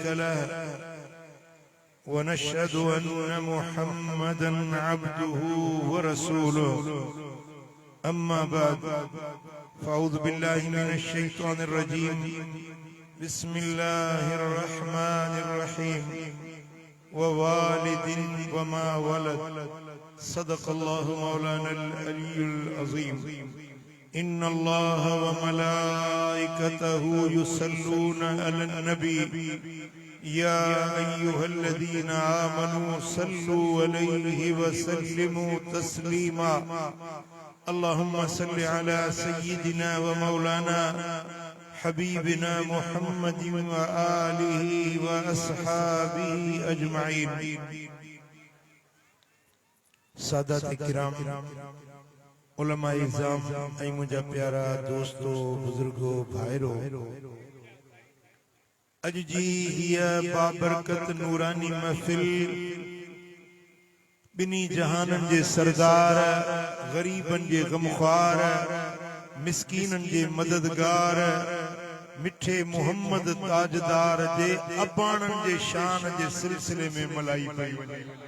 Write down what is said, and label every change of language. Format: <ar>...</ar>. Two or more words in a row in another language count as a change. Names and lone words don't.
<ar>له و نشهد أن محمدا عبده و رسوله أما بعد فأعوذ بالله من الشيطان الرجيم بسم الله الرحمن الرحيم و والد و ما ولد صدق الله مولانا العلي العظيم إن الله و ملائكته يصلون على النبي يا أيها الذين آمنوا صلوا عليه و سلموا تسليما اللهم صل على سيدنا و مولانا حبيبنا محمد و آله و أصحابه أجمعين.</ar> <sd>सादात किराम, उलमा इज़ाम ऐं मुंहिंजा प्यारा दोस्तो बुजुर्गो भाइरो, अज जी हिया बाबरकत नूरानी महफिल बिनी जहानन जे सरदार, गरीबन जे गमख्वार, मिस्कीनन जे मददगार, मिठे मोहम्मद ताजदार जे अबाणन जे शान जे सिलसिले में मलाई पई वञे।</sd>